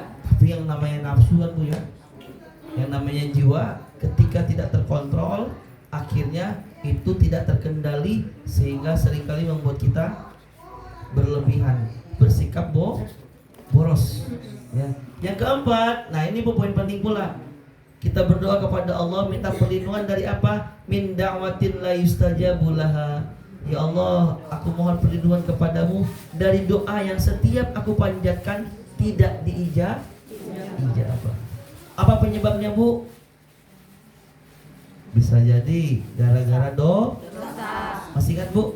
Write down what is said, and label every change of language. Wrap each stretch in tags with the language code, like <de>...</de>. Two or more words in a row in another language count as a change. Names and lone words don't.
<id>Tapi yang namanya nafsu kan Bu ya, yang namanya jiwa ketika tidak terkontrol, akhirnya itu tidak terkendali sehingga seringkali membuat kita berlebihan, bersikap boros. Ya. Yang keempat, nah ini poin penting pula. Kita berdoa kepada Allah minta perlindungan dari apa?</id> <ar>من دعوة لا يستجاب لها.</ar> <id>Ya Allah, aku mohon perlindungan kepadamu dari doa yang setiap aku panjatkan tidak diijabah. Apa penyebabnya, Bu? Bisa jadi gara-gara dosa. Masih ingat, Bu?</id>